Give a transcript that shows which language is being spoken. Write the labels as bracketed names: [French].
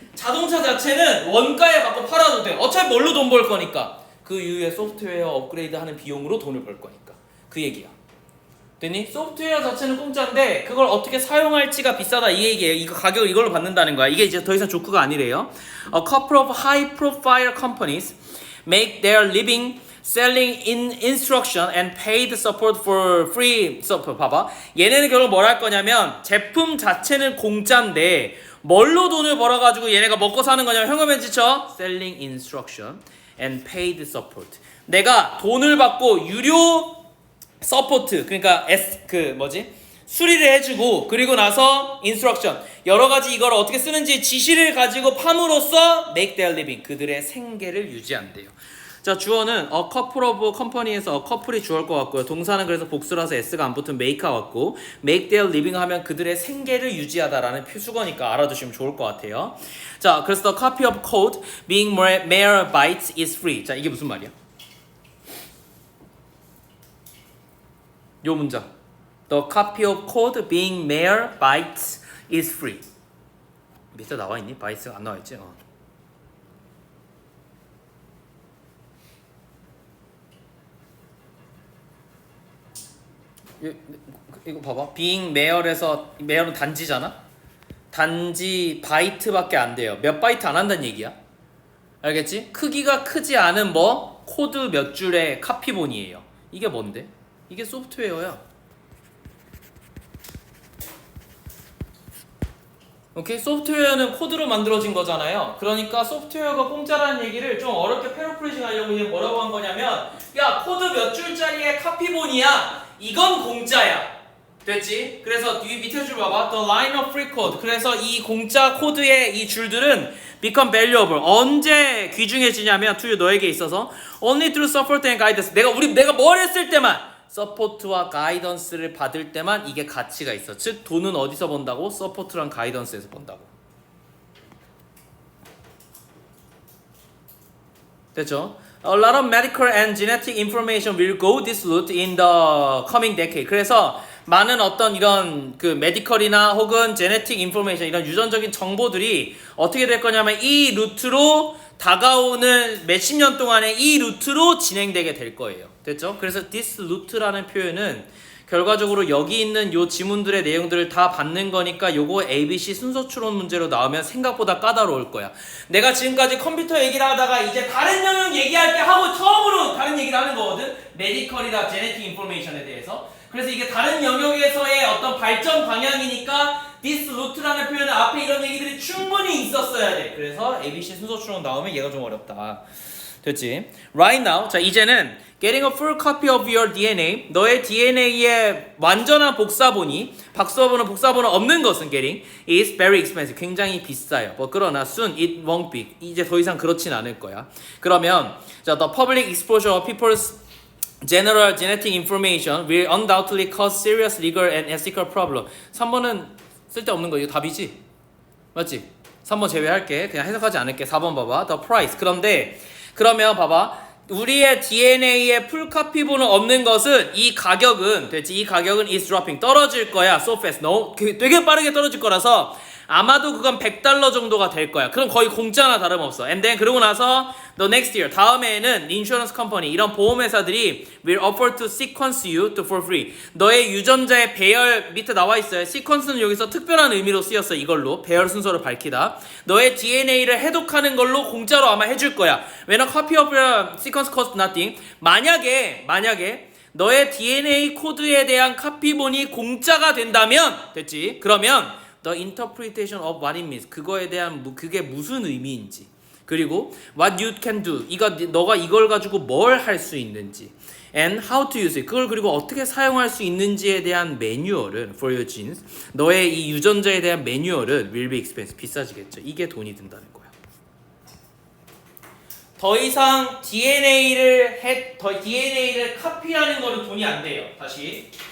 [Korean] 자동차 자체는 원가에 받고 팔아도 돼. 어차피 뭘로 돈 벌 거니까 그 이후에 소프트웨어 업그레이드 하는 비용으로 돈을 벌 거니까 그 얘기야. 됐니? 소프트웨어 자체는 공짜인데 그걸 어떻게 사용할지가 비싸다 이 얘기예요. 이거 가격을 이걸로 받는다는 거야. 이게 이제 더 이상 조크가 아니래요. [English] A couple of high profile companies make their living selling in instruction and paid support for free support. [Korean] 봐봐. 얘네는 결국 뭘 할 거냐면 제품 자체는 공짜인데 뭘로 돈을 벌어가지고 얘네가 먹고 사는 거냐면 현금에 지쳐 [English] selling instruction and paid support. [Korean] 내가 돈을 받고 유료 서포트 그러니까 수리를 해주고 그리고 나서 인스트럭션 여러 가지 이걸 어떻게 쓰는지 지시를 가지고 팜으로써 [English] make their living [Korean] 그들의 생계를 유지한대요. 자 주어는 [English] a couple of company [Korean] 에서 a couple이 주어일 것 같고요. 동사는 그래서 복수라서 s가 안 붙은 make가 왔고 [English] make their living [Korean] 하면 그들의 생계를 유지하다라는 수거니까 알아두시면 좋을 것 같아요. 자 그래서 [English] the copy of code being mere bytes is free. [Korean] 자 이게 무슨 말이야? 요 문장 [English] The copy of code being mere bytes is free. [Korean] 밑에 나와있니? bytes가 안 나와있지? 이거 봐봐. being mere에서 mere는 단지잖아? 단지 바이트밖에 안 돼요. 몇 바이트 안 한다는 얘기야. 알겠지? 크기가 크지 않은 코드 몇 줄의 카피본이에요. 이게 뭔데? 이게 소프트웨어야. 오케이? 소프트웨어는 코드로 만들어진 거잖아요. 그러니까 소프트웨어가 공짜라는 얘기를 좀 어렵게 패러프레이징 하려고 이제 뭐라고 한 거냐면 야 코드 몇 줄짜리의 카피본이야. 이건 공짜야. 됐지? 그래서 이 밑에 줄 봐봐. [English] The line of free code. [Korean] 그래서 이 공짜 코드의 이 줄들은 [English] become valuable. [Korean] 언제 귀중해지냐면 [English] to you [Korean] 너에게 있어서 [English] only through support and guidance. [Korean] 내가 뭘 했을 때만 서포트와 가이던스를 받을 때만 이게 가치가 있어. 즉 돈은 어디서 번다고? 서포트랑 가이던스에서 번다고. 됐죠? [English] A lot of medical and genetic information will go this route in the coming decade. [Korean] 그래서 많은 어떤 이런 그 메디컬이나 혹은 제네틱 인포메이션 이런 유전적인 정보들이 어떻게 될 거냐면 이 루트로 다가오는 몇십 년 동안에 이 루트로 진행되게 될 거예요. 됐죠? 그래서 [English] this route [Korean] 라는 표현은 결과적으로 여기 있는 요 지문들의 내용들을 다 받는 거니까 요거 ABC 순서 추론 문제로 나오면 생각보다 까다로울 거야. 내가 지금까지 컴퓨터 얘기를 하다가 이제 다른 영역 얘기할 때 하고 처음으로 다른 얘기를 하는 거거든. 메디컬이나 제네틱 인포메이션에 대해서. 그래서 이게 다른 영역에서의 어떤 발전 방향이니까 [English] this route [Korean] 라는 표현은 앞에 이런 얘기들이 충분히 있었어야 돼. 그래서 ABC 순서 추론 나오면 얘가 좀 어렵다. 됐지? [English] Right now, [Korean] 자 이제는 [English] Getting a full copy of your DNA. [Korean] 너의 DNA의 완전한 복사본이 박사본은 복사본은 없는 것은 [English] getting is very expensive. [Korean] 굉장히 비싸요. 뭐 그러나 [English] soon it won't be. [Korean] 이제 더 이상 그렇진 않을 거야. [English] 그러면 자, the public exposure of people's general genetic information will undoubtedly cause serious legal and ethical problem. [Korean] 3번은 쓸데없는 거 이거 답이지? 맞지? 3번 제외할게. 그냥 해석하지 않을게. 4번 봐봐. [English] The price. [Korean] 그런데 그러면 봐봐. 우리의 DNA의 풀카피본은 없는 것은 이 가격은 됐지? 이 가격은 [English] is dropping. [Korean] 떨어질 거야. [English] So fast. [Korean] 되게 빠르게 떨어질 거라서 아마도 그건 $100 정도가 될 거야. 그럼 거의 공짜나 다름없어. [English] And then [Korean] 그러고 나서 [English] the next year [Korean] 다음해에는 [English] insurance company [Korean] 이런 보험회사들이 [English] will offer to sequence you to for free. [Korean] 너의 유전자의 배열 밑에 나와 있어요. sequence는 여기서 특별한 의미로 쓰였어. 이걸로 배열 순서를 밝히다. 너의 DNA를 해독하는 걸로 공짜로 아마 해줄 거야. [English] When a copy of your sequence costs nothing. [Korean] 만약에 너의 DNA 코드에 대한 카피본이 공짜가 된다면 됐지? [English] 그러면 the interpretation of what it means. [Korean] 그거에 대한 그게 무슨 의미인지. [English] 그리고 what you can do. [Korean] 너가 이걸 가지고 뭘 할 수 있는지. [English] And how to use it. [Korean] 그걸 그리고 어떻게 사용할 수 있는지에 대한 매뉴얼은 [English] for your genes. [Korean] 너의 이 유전자에 대한 매뉴얼은 [English] will be expensive. [Korean] 비싸지겠죠. 이게 돈이 든다는 거야. 더 이상 DNA를 카피하는 거는 돈이 안 돼요. 다시.